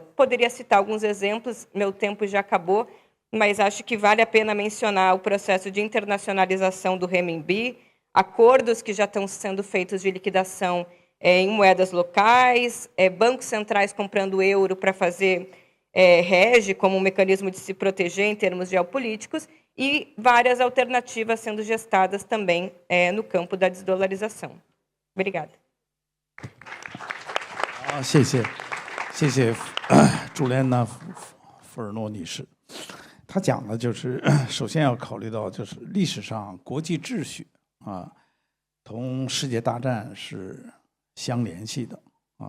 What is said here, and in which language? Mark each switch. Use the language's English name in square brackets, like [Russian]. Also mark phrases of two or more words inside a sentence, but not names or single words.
[Portuguese] Poderia citar alguns exemplos, meu tempo já acabou, mas acho que vale a pena mencionar o processo de internacionalização do renminbi, acordos que já estão sendo feitos de liquidação em moedas locais, bancos centrais comprando euro para fazer hedge como um mecanismo de se proteger em termos geopolíticos, e várias alternativas sendo gestadas também no campo da desdolarização. Obrigada. [Chinese] 谢谢，谢谢朱莲娜·富尔诺女士。她讲的就是，首先要考虑到，就是历史上国际秩序啊，同世界大战是相联系的啊。